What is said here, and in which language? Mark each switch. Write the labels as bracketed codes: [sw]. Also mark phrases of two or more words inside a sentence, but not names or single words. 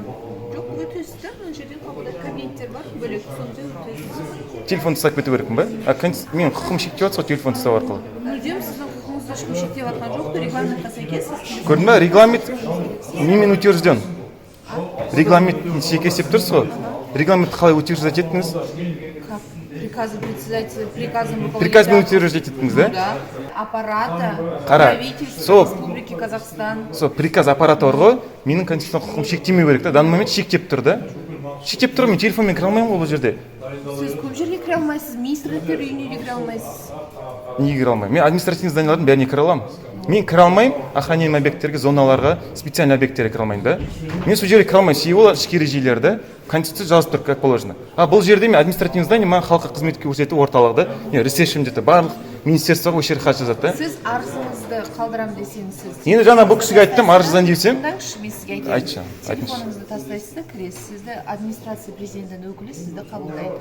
[kk] Жоқ, өтесіздер, мына жерден қабылдайды, кабинеттер бар, бөлек сонда өтесіздер. Телефон ұстап кету керекпін ба? Мен құқым шектеп жатсыз ғой телефон ұстау арқылы. Мүлдем сіздің құқыңызды ешкім шектеп жатқан жоқ, регламентқа сәйкес. Көрдің ба? Регламент немен утвержден. Регламент сәйкес деп тұрсыз ғой. Регламентті қалай утверждать еттіңіз? [ru] Приказы председателя, приказом [kk] Приказбен утверждать еттіңіз, да? [ru] Аппарата [kk] Сол [ru] правительства Республики Казахстан. [kk] Сол приказ аппараты бар ғой, менің конституциялық құқым шектемеу керек та. [ru] Данный момент [kk] шектеп тұр да. Шектеп тұр, мен телефонмен кіре алмаймын ғой бұл жерде. Сіз көп жерге кіре алмайсыз, министрліктер үйіне де кіре алмайсыз. Неге кіре алмаймын? Мен административный зданиялардың бәріне кіре аламын. Мен кіре алмаймын охраняемый объекттерге, зоналарға, специальный объекттерге кіре алмаймын да. Мен сол жерге кіре алмаймын, себебі олар ішкі ережелерді конституция жазып тұр, [ru] как положено. [kk] А бұл жерде мен [ru] административный здание [kk] маған халыққа қызмет көрсету орталығы да, ресепшн дейді, барлық министерствоға осы жерге хат жазады да. Сіз арызыңызды қалдырам десеңіз сіз. Енді жаңа бұл кісіге айттым, арыздан десем. Тыңдаңызшы, мен сізге айтайын. Айтшы, телефоныңызды тастайсыз да кіресіз. Сізді администрация президентінің өкілі сізді қабылдайды.